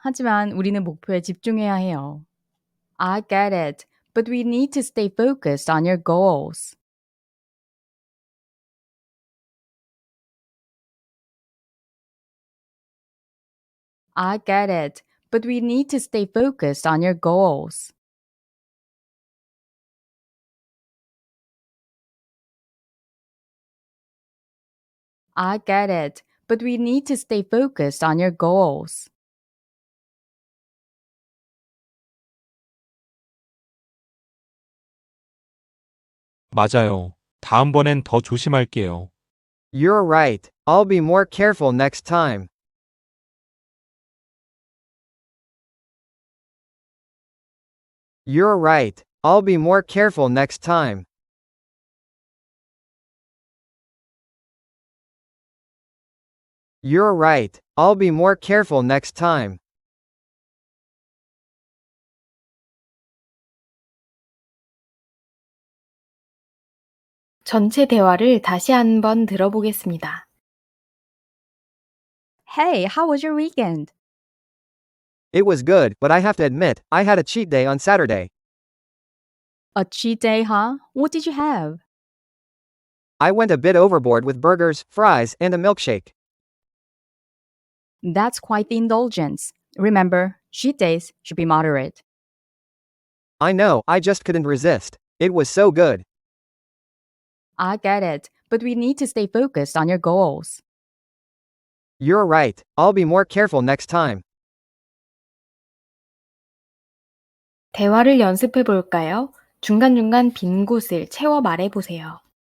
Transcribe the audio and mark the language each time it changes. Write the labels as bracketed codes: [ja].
[ko] 하지만 우리는 목표에 집중해야 해요. [en] I get it, but we need to stay focused on your goals. I get it, but we need to stay focused on your goals. I get it, but we need to stay focused on your goals. [ko] 맞아요. 다음번엔 더 조심할게요. [en] You're right. I'll be more careful next time. You're right. I'll be more careful next time. You're right. I'll be more careful next time. [ko] 전체 대화를 다시 한번 들어보겠습니다. [en] Hey, how was your weekend? It was good, but I have to admit, I had a cheat day on Saturday. A cheat day, huh? What did you have? I went a bit overboard with burgers, fries, and a milkshake. That's quite the indulgence. Remember, cheat days should be moderate. I know, I just couldn't resist. It was so good. I get it, but we need to stay focused on your goals. You're right. I'll be more careful next time. [ko] 대화를 연습해 볼까요? 중간중간 빈 곳을 채워 말해 보세요.